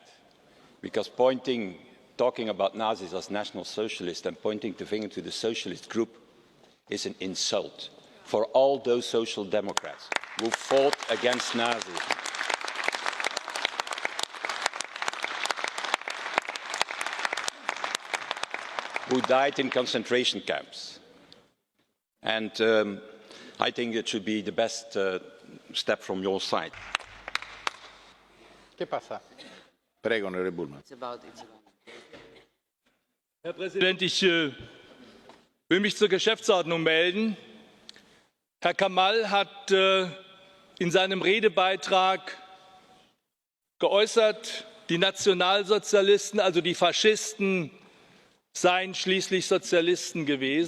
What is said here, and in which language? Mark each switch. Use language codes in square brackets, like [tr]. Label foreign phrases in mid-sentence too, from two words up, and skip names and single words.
[en] Because talking about Nazis as National Socialists and pointing the finger to the socialist group is an insult for all those social democrats who fought against Nazis. Who died in concentration camps. And I think it should be the best step from your side. [it] Che passa? Prego, onorevole Bullman. [de] Herr Präsident, ich will mich zur Geschäftsordnung melden. Herr Kamal hat in seinem Redebeitrag geäußert, die Nationalsozialisten, also die Faschisten, seien schließlich Sozialisten gewesen.